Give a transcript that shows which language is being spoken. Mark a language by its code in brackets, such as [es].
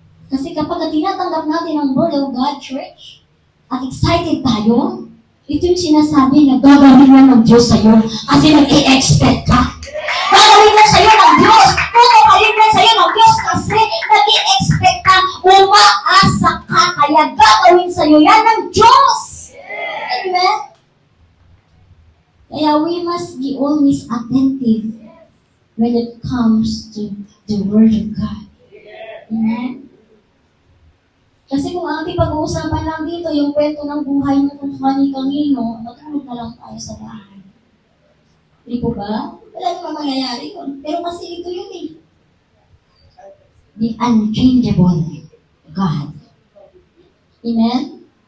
[tl] Kasi kapag tinatanggap natin ang Word of God, church, at excited tayo, ito yung sinasabi na gagawin na ng Diyos sa'yo kasi nag-i-expect ka. Gagawin na sa'yo ng Diyos. Tutukalin na sa'yo ng Diyos kasi nag-i-expect ka. Umaasa ka. Kaya gagawin sa'yo yan ng Diyos. Amen? Kaya [en] we must be always attentive when it comes to the Word of God. Amen? [tl] Kasi kung ang ating pag-uusapan lang dito, yung kwento ng buhay mo kung kani-kanino, matulog na lang tayo sa bahay. Hindi po ba? Wala naman mangyayari yun. Pero kasi ito yun eh. [en] The unchangeable God. Amen?